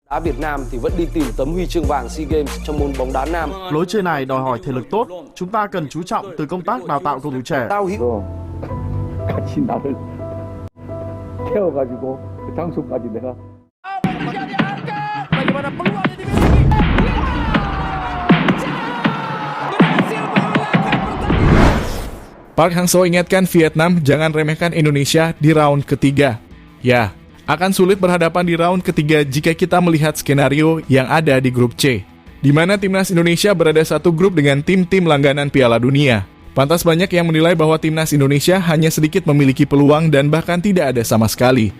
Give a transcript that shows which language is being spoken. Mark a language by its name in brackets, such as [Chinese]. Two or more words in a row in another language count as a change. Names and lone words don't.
[Vietnamese] Đá Việt Nam thì vẫn đi tìm tấm huy chương vàng SEA Games trong môn bóng đá nam. Lối chơi này đòi hỏi thể lực tốt. Chúng ta cần chú trọng từ công tác đào tạo cầu thủ trẻ. [Korean] 같이 나를 태워가지고 그 장소까지 내가 [Indonesian] Park Hang-seo ingatkan Vietnam jangan remehkan Indonesia di round ketiga. Ya, akan sulit berhadapan di round ketiga jika kita melihat skenario yang ada di grup C, di mana timnas Indonesia berada satu grup dengan tim-tim langganan Piala Dunia. Pantas banyak yang menilai bahwa timnas Indonesia hanya sedikit memiliki peluang dan bahkan tidak ada sama sekali.